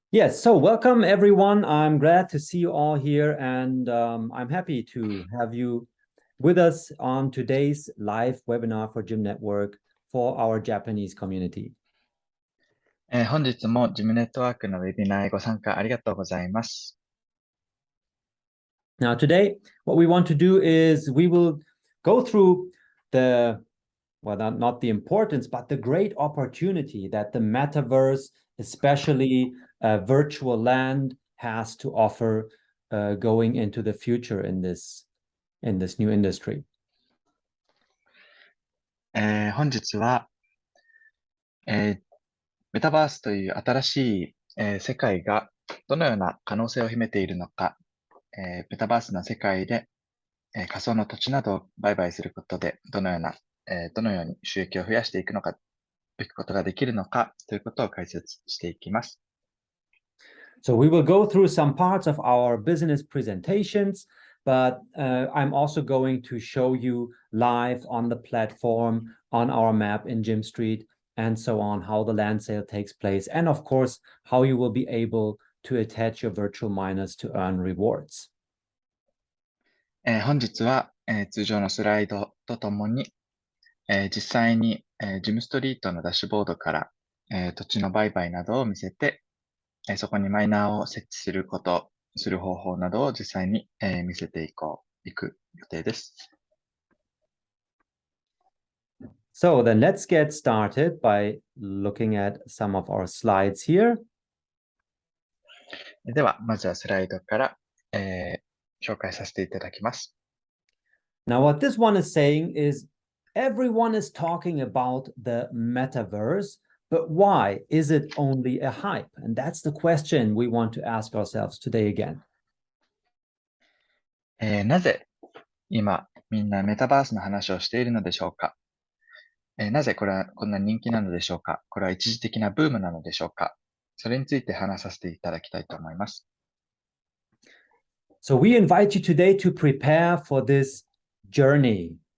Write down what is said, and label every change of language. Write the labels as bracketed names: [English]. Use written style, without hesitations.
[English] Yes, so welcome everyone. I'm glad to see you all here, and I'm happy to have you with us on today's live webinar for Gym Network for our Japanese community. [Japanese] 本日もジムネットワークのウェビナーへご参加ありがとうございます。 [English] Now, today, what we want to do is we will go through not the importance, but the great opportunity that the metaverse, especially virtual land, has to offer going into the future in this new industry. [Japanese] 本日は、メタバースという新しい、世界がどのような可能性を秘めているのか、メタバースの世界で、仮想の土地などを売買することでどのように収益を増やしていくことができるのかということを解説していきます。 [English] So we will go through some parts of our business presentations, but I'm also going to show you live on the platform, on our map in GYMSTREET, and so on, how the land sale takes place, and of course, how you will be able to attach your virtual miners to earn rewards. [Japanese] 本日は、通常のスライドとともに、実際に、ジムストリートのダッシュボードから、土地の売買などを見せて、そこにマイナーを設置する方法などを実際に、見せていく予定です。 [English] So then let's get started by looking at some of our slides here. [Japanese] では、まずはスライドから、紹介させていただきます。 [English] Now, what this one is saying is everyone is talking about the metaverse, but why is it only a hype? And that's the question we want to ask ourselves today again. [Japanese] なぜ今みんなメタバースの話をしているのでしょうか？なぜこれはこんな人気なのでしょうか？これは一時的なブームなのでしょうか？それについて話させていただきたいと思います。 [English] So we invite you today to prepare for this journey.